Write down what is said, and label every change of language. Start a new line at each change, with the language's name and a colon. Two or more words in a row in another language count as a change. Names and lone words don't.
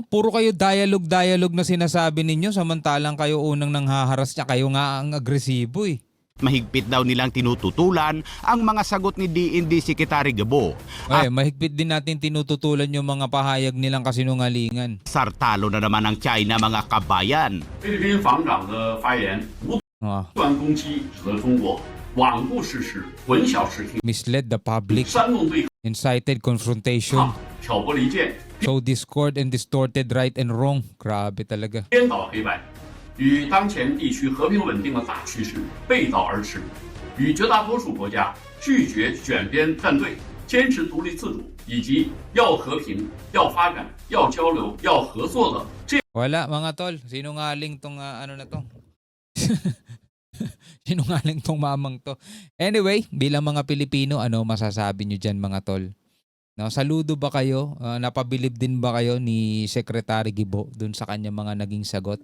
Filipino: Puro kayo dialogue na sinasabi ninyo samantalang kayo unang nanghaharas niya. Kayo nga ang agresibo eh. mahigpit daw nilang tinututulan ang mga sagot ni DND Secretary Gibo. Ay, mahigpit din natin tinututulan yung mga pahayag nilang kasinungalingan. Sartalo na naman ang China, mga kabayan.
Chinese: 菲律宾防长的发言不 Ah, 断攻击指责中国罔顾事实、混淆视听、
English: misled the public,
Chinese: 煽动对
English: incited confrontation,
Chinese: 抗、挑拨离间、
English: show discord and distorted right and wrong.
Filipino: Grabe talaga.
Chinese: 颠倒黑白，与当前地区和平稳定的大趋势背道而驰，与绝大多数国家拒绝选边站队、坚持独立自主以及要和平、要发展、要交流、要合作的这
Filipino: Wala mga tol, sinungaling tong ano na to. Sinungaling tong mamang to. Anyway, bilang mga Pilipino, ano masasabi nyo dyan mga tol? No, saludo ba kayo? Napabilib din ba kayo ni Secretary Gibo dun sa kanya mga naging sagot?